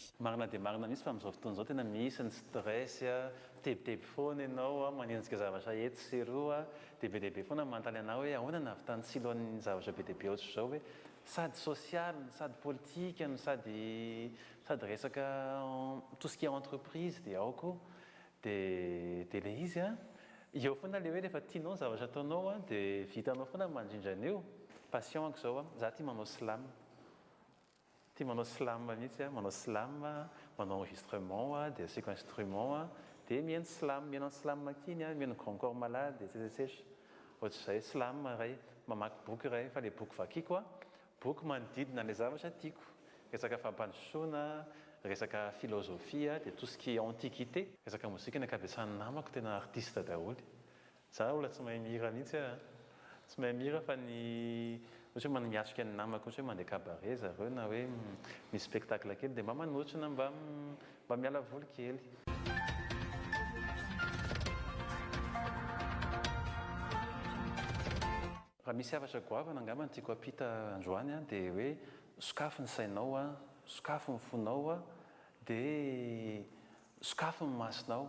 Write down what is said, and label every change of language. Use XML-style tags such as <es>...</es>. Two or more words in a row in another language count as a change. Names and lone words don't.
<mg>Marina dia marina mihitsy fa amin'izao fotoana izao tena misy ny stress, tebiteby foana ianao, manenjika zavatra eto sy roa, dia be lehibe foana manontany anao hoe ahoana nahavitan'ny tsilo ny zavatra be lehibe ohatry izao hoe sady social, sady politique, sady resaka</mg> <fr>tout ce qui est entreprise</fr> <mg>dia aoko. Dia ilay izy eo foana ilay hoe rehefa tianao ny zavatra ataonao dia vitanao foana mandrindra an'io. Passion izao za tia manao slam. Tia manao slam mihitsy, manao slam, manao enregistrement dia asiako instrument dia mihaino slam kiny, mihaino grand corps malade etc. Ohatr'izay slam ray, mamaky boky ray, fa ilay boky vakiako boky manodidina ilay zavatra tiako. Resaka fampandrosoana, resaka filozofia dia</mg> <fr>tout ce qui est antiquité.</fr> <mg>Resaka mozika ny ankabetsahan'ny namako tena artiste daholo. Za olona tsy mahay mihira mihitsy tsy mahay mihira fa ny ohatra hoe miatrika ny namako ohatra hoe mandeha cabaret zareo na hoe misy spectacle kely dia mba manotrona mba miala voly kely. Raha misy havatra goavana angamba ny tiako ampita androany dia hoe sokafo ny sainao, sokafo ny fonao dia sokafo ny masonao.</mg>